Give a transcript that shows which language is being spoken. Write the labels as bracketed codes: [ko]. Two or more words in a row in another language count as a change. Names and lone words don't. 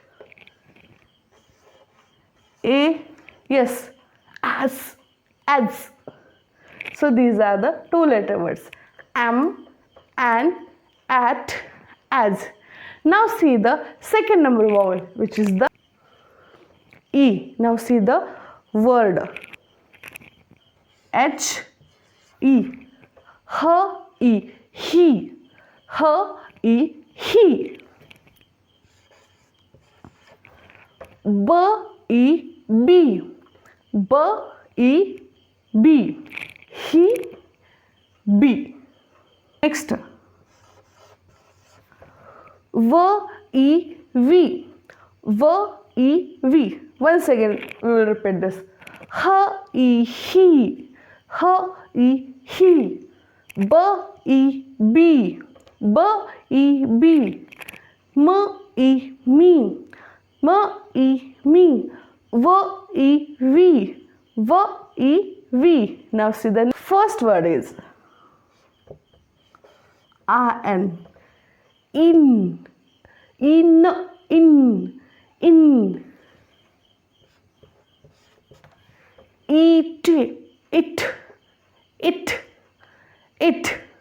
[en] A, yes, as, as. So these are the 2 letter words, am, and, at, as. Now see the second number vowel, which is the E. Now see the word H, E, H, E, he, H, E, he. B, E, B, B, E, B, he, B. Next, V, E, V, V, E, V. Once again we will repeat this. H, E, he, H, E, he. B, E, B, B, E, B. M, E, me, M, E, me. V, E, V, V, E, V. Now see the first word is in, in, in, in, in. Eat, it, it, it.